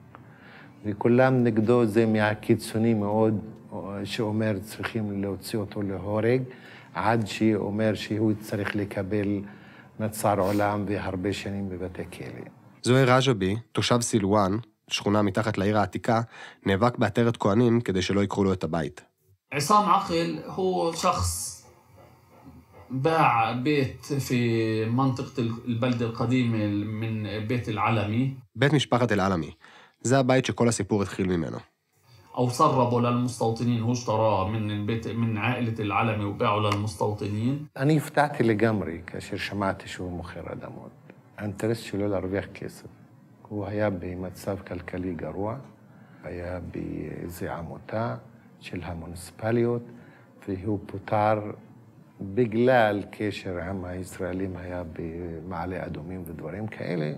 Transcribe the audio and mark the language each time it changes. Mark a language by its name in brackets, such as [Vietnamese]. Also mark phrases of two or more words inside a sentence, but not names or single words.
[Hebrew] וכולם נגדו זה מהקיצוני מאוד, שאומר צריכים להוציא אותו להורג, עד שאומר שהוא צריך לקבל מצר עולם והרבה שנים בבתי כלא. זוהיר רג'בי, תושב סילואן, שכונה מתחת לעיר העתיקה, נאבק בעטרת כהנים כדי שלא יקחו לו את הבית. [Arabic] عصام عقل هو شخص باع بيت في منطقة البلدة القديمة من بيت العلمي. [Hebrew] בית משפחת אל-עלמי. זה הבית שכל הסיפור התחיל ממנו. [Arabic] أو سربوا للمستوطنين هو اشتراه من عائلة العلمي وباعوا للمستوطنين. [Hebrew] אני הפתעתי לגמרי כאשר שמעתי שהוא מוכר אדמות. האינטרס שלו להרוויח כסף. הוא היה במצב כלכלי גרוע, היה באיזו עמותה של המוניציפליות, והוא פוטר בגלל קשר עם הישראלים, היה במעלה אדומים ודברים כאלה.